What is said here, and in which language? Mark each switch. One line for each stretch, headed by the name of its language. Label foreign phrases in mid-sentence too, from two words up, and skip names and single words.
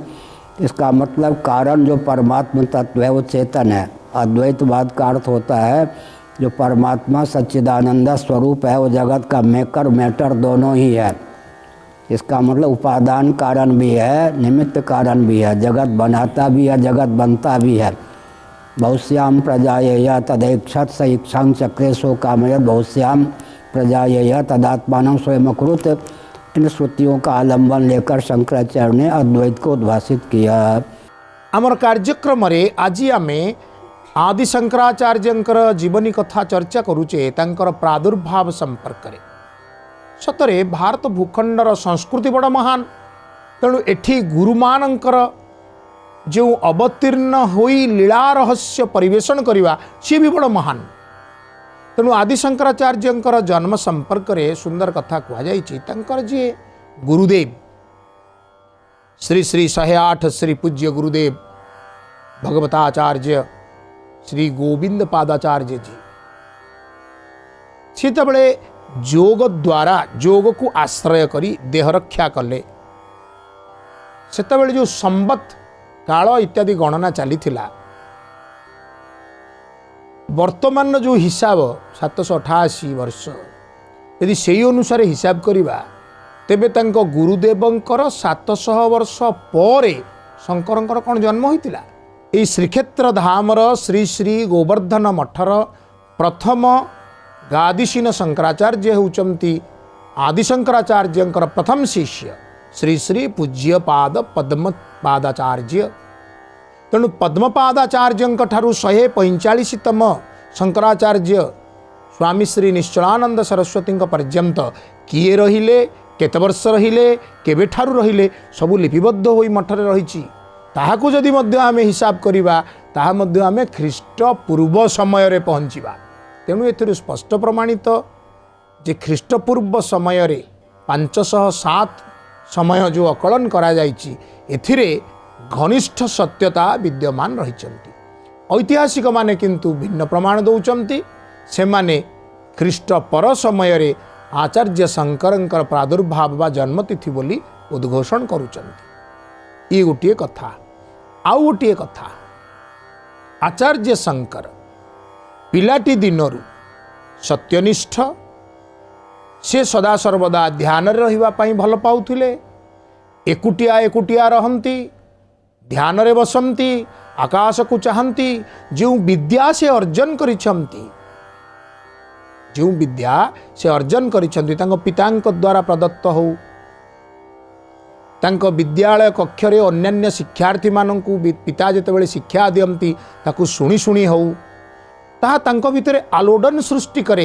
Hindi: इसका मतलब कारण जो परमात्मा तत्व है वो चेतन है। अद्वैतवाद का अर्थ होता है जो परमात्मा सच्चिदानंद स्वरूप है वो जगत का
English: maker matter
Hindi: दोनों ही है। इसका मतलब उपादान कारण भी है, निमित्त कारण भी है, जगत बनाता भी है, जगत बनता भी है।
Sanskrit: बहुश्याम प्रजायेय तदैक्षत स इक्षां चक्रे सो कामयत बहुश्याम प्रजायेय तदात्मानं स्वयंकृत।
Hindi: इन श्रुतियों का आलंबन लेकर शंकराचार्य ने अद्वैत को उद्भाषित किया।
Odia: ଆମର କାର୍ଯ୍ୟକ୍ରମରେ ଆଜି ଆମେ ଆଦି ଶଙ୍କରାଚାର୍ଯ୍ୟଙ୍କର ଜୀବନୀ କଥା ଚର୍ଚ୍ଚା କରୁଛେ ତାଙ୍କର ପ୍ରାଦୁର୍ଭାବ ସମ୍ପର୍କରେ। ସତରେ ଭାରତ ଭୂଖଣ୍ଡର ସଂସ୍କୃତି ବଡ଼ ମହାନ, ତେଣୁ ଏଠି ଗୁରୁମାନଙ୍କର ଯୋ ଅବତୀର୍ଣ୍ଣ ହୋଇ ଲୀଳା ରହସ୍ୟ ପରିବେଷଣ କରିବା ସି ଭି ବଡ଼ ମହାନ। ତେଣୁ ଆଦି ଶଙ୍କରାଚାର୍ଯ୍ୟଙ୍କର ଜନ୍ମ ସମ୍ପର୍କରେ ସୁନ୍ଦର କଥା କୁହାଯାଇଛି। ତାଙ୍କର ଯେ ଗୁରୁଦେବ ଶ୍ରୀ ଶ୍ରୀ 108 ଶ୍ରୀ ପୂଜ୍ୟ ଗୁରୁଦେବ ଭଗବତାଚାର୍ଯ୍ୟ ଶ୍ରୀ ଗୋବିନ୍ଦ ପାଦାଚାର୍ଯ୍ୟ ଜୀ ସେତେବେଳେ ଯୋଗ ଦ୍ୱାରା ଯୋଗ କୁ ଆଶ୍ରୟ କରି ଦେହ ରକ୍ଷା କଲେ। ସେତେବେଳେ ଯୋ ସମ୍ବତ କାଳ ଇତ୍ୟାଦି ଗଣନା ଚାଲି ବର୍ତ୍ତମାନ ଯୋ ହିସାବ 788 ବର୍ଷ ଯଦି ସେ ଅନୁସାରେ ହିସାବ କରିବା ତେବେ ତାଙ୍କ ଗୁରୁଦେବଙ୍କର 700 ବର୍ଷ ପରେ ଶଙ୍କରଙ୍କର କୌଣ ଜନ୍ମ ହୋଇଥିଲା। ଏହି ଶ୍ରୀକ୍ଷେତ୍ର ଧାମର ଶ୍ରୀ ଶ୍ରୀ ଗୋବର୍ଦ୍ଧନ ମଠର ପ୍ରଥମ ଗାଦିଶୀନ ଶଙ୍କରାଚାର୍ଯ୍ୟ ହେଉଛନ୍ତି ଆଦି ଶଙ୍କରାଚାର୍ଯ୍ୟଙ୍କର ପ୍ରଥମ ଶିଷ୍ୟ ଶ୍ରୀ ଶ୍ରୀ ପୂଜ୍ୟପାଦ ପଦ୍ମପାଦାଚାର୍ଯ୍ୟ। ତେଣୁ ପଦ୍ମପାଦାଚାର୍ଯ୍ୟଙ୍କ ଠାରୁ 145ତମ ଶଙ୍କରାଚାର୍ଯ୍ୟ ସ୍ୱାମୀ ଶ୍ରୀ ନିଶ୍ଚଳାନନ୍ଦ ସରସ୍ୱତୀ ପର୍ଯ୍ୟନ୍ତ କିଏ ରହିଲେ, କେତେ ବର୍ଷ ରହିଲେ, କେବେ ଠାରୁ ରହିଲେ ସବୁ ଲିପିବଦ୍ଧ ହୋଇ ମଠରେ ରହିଛି। ତାହାକୁ ଯଦି ମଧ୍ୟ ଆମେ ହିସାବ କରିବା ତାହା ମଧ୍ୟ ଆମେ ଖ୍ରୀଷ୍ଟ ପୂର୍ବ ସମୟରେ ପହଞ୍ଚିବା। ତେଣୁ ଏଥିରୁ ସ୍ପଷ୍ଟ ପ୍ରମାଣିତ ଯେ ଖ୍ରୀଷ୍ଟପୂର୍ବ ସମୟରେ 507 ସମୟ ଯୋ ଆକଳନ କରାଯାଇଛି ଏଥିରେ ଘନିଷ୍ଠ ସତ୍ୟତା ବିଦ୍ୟମାନ ରହିଛନ୍ତି। ଐତିହାସିକ ମାନେ କିନ୍ତୁ ଭିନ୍ନ ପ୍ରମାଣ ଦେଉଛନ୍ତି। ସେ ମାନେ ଖ୍ରୀଷ୍ଟ ପର ସମୟରେ ଆଚାର୍ଯ୍ୟ ଶଙ୍କରଙ୍କର ପ୍ରାଦୁର୍ଭାବ ବା ଜନ୍ମତିଥି ବୋଲି ଉଦ୍ଘୋଷଣ କରୁଛନ୍ତି। ଏ ଗୋଟେ କଥା। ଆଉ ଗୋଟେ କଥା, ଆଚାର୍ଯ୍ୟ ଶଙ୍କର ପିଲାଟି ଦିନରୁ ସତ୍ୟନିଷ୍ଠ, ସେ ସଦା ସର୍ବଦା ଧ୍ୟାନ ରହିବା ପାଇଁ ଭଲ ପାଉଥିଲେ। ଏକୁଟିଆ ଏକୁଟିଆ ରହନ୍ତି, ଧ୍ୟାନରେ ବସନ୍ତି, ଆକାଶ କୁ ଚାହାନ୍ତି। ଯୋ ବିଦ୍ୟା ସେ ଅର୍ଜନ କରିଛନ୍ତି, ଯୋ ବିଦ୍ୟା ସେ ଅର୍ଜନ କରିଛନ୍ତି ତାଙ୍କ ପିତାଙ୍କ ଦ୍ୱାରା ପ୍ରଦତ୍ତ ହୋ, ତାଙ୍କ ବିଦ୍ୟାଳୟ କକ୍ଷରେ ଅନ୍ୟାନ୍ୟ ଶିକ୍ଷାର୍ଥୀ ମାନଙ୍କୁ ପିତା ଯେତେବେଳେ ଶିକ୍ଷା ଦିଅନ୍ତି ତାକୁ ଶୁଣି ଶୁଣି ହୋ, ତାହା ତାଙ୍କ ଭିତରେ ଆଲୋଡ଼ନ ସୃଷ୍ଟି କରେ।